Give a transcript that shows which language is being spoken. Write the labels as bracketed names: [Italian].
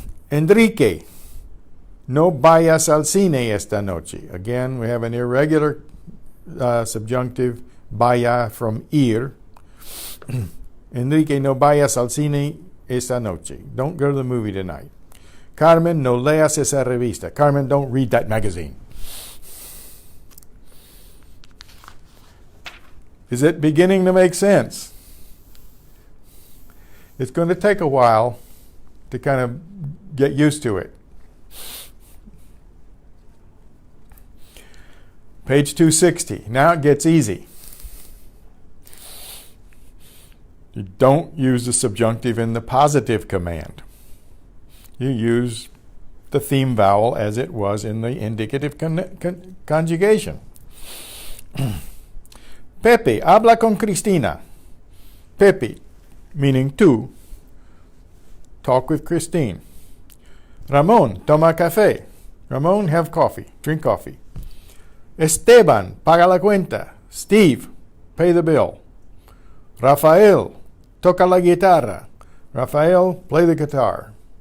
[Spanish] Enrique, no vayas al cine esta noche. [English] Again, we have an irregular subjunctive, vaya from ir. [Spanish] Enrique, no vayas al cine esta noche. [English] Don't go to the movie tonight. Carmen, [Spanish] no leas esa revista. [English] Carmen, don't read that magazine. Is it beginning to make sense? It's going to take a while to kind of get used to it. Page 260. Now it gets easy. You don't use the subjunctive in the positive command. You use the theme vowel as it was in the indicative conjugation. [Spanish] Pepe, habla con Cristina. [English] Pepe, meaning tú, talk with Christine. Ramon, [Spanish] toma café. [English] Ramon, have coffee, drink coffee. [Spanish] Esteban, paga la cuenta. Steve, [English] pay the bill. [Spanish] Rafael, toca la guitarra. Rafael, [English] play the guitar.